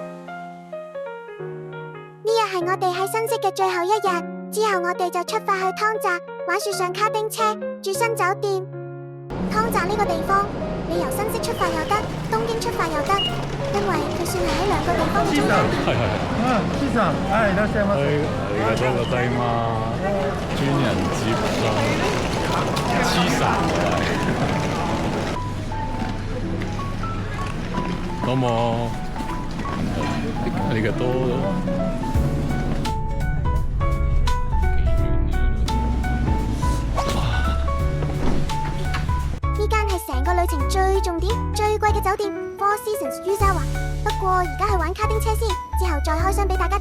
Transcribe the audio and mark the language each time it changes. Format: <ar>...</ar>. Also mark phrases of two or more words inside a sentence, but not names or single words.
<yue>呢日係我哋喺新潟嘅最後一日，之後我哋就出發去湯澤玩雪上卡丁車，住新酒店。湯澤呢個地方，你由新潟出發又得，東京出發又得，因為佢算係喺兩個地方嘅中間。</yue> <ja>師さん、いらっしゃいませ。ありがとうございます。</ja> <yue>專人接送。黐線啊！</yue> <ja>どうも。ありがとう。</ja> <yue>呢間係成個旅程最重點、最貴嘅酒店 Four Seasons 於沙華。不過而家去玩卡丁車先，之後再開箱俾大家睇。</yue>